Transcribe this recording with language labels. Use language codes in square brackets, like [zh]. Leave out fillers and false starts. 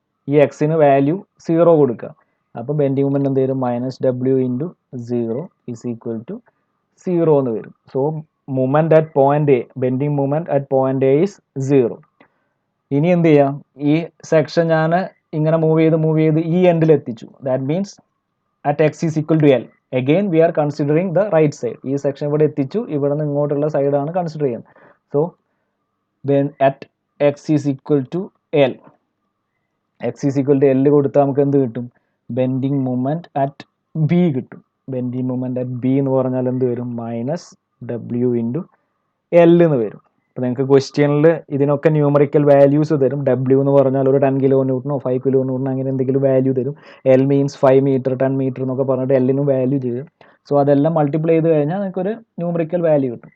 [ml] ഈ എക്സിന് വാല്യൂ 0 കൊടുക്കുക. അപ്പോൾ ബെൻഡിങ് മൊമെന്റ് എന്ത് വരും? [en] -w into 0 is equal to 0 [ml] എന്ന് വരും. [en] So moment at point A, bending moment at point A is 0. [ml] ഇനി എന്ത് ചെയ്യാം? ഈ സെക്ഷൻ ഞാൻ ഇങ്ങനെ മൂവ് ചെയ്ത് ഈ എൻഡിൽ എത്തിച്ചു. [en] That means at x is equal to L. Again we are considering the right side. [ml] ഈ സെക്ഷൻ ഇവിടെ എത്തിച്ചു, ഇവിടെ നിന്ന് ഇങ്ങോട്ടുള്ള സൈഡാണ് കൺസിഡർ ചെയ്യുന്നത്. [en] So then at x is equal to L. x is equal to L [ml] കൊടുത്താൽ നമുക്ക് എന്ത് കിട്ടും? ബെൻഡിങ് മൊമെന്റ് അറ്റ് B കിട്ടും. ബെൻഡിങ് മൊമെന്റ് അറ്റ് B എന്ന് പറഞ്ഞാൽ എന്ത് വരും? -w ഇൻറ്റു L എന്ന് വരും. അപ്പോൾ നിങ്ങൾക്ക് ക്വസ്റ്റ്യനിൽ ഇതിനൊക്കെ ന്യൂമറിക്കൽ വാല്യൂസ് തരും. W എന്ന് പറഞ്ഞാൽ ഒരു 10 കിലോ ന്യൂട്ടനോ 5 കിലോ ന്യൂട്ടനോ അങ്ങനെ എന്തെങ്കിലും വാല്യൂ തരും. L മീൻസ് 5 മീറ്റർ 10 മീറ്റർ എന്നൊക്കെ പറഞ്ഞിട്ട് എല്ലിനും വാല്യൂ ചെയ്യും. സോ അതെല്ലാം മൾട്ടിപ്ലൈ ചെയ്ത് കഴിഞ്ഞാൽ നിങ്ങൾക്കൊരു ന്യൂമറിക്കൽ വാല്യൂ കിട്ടും.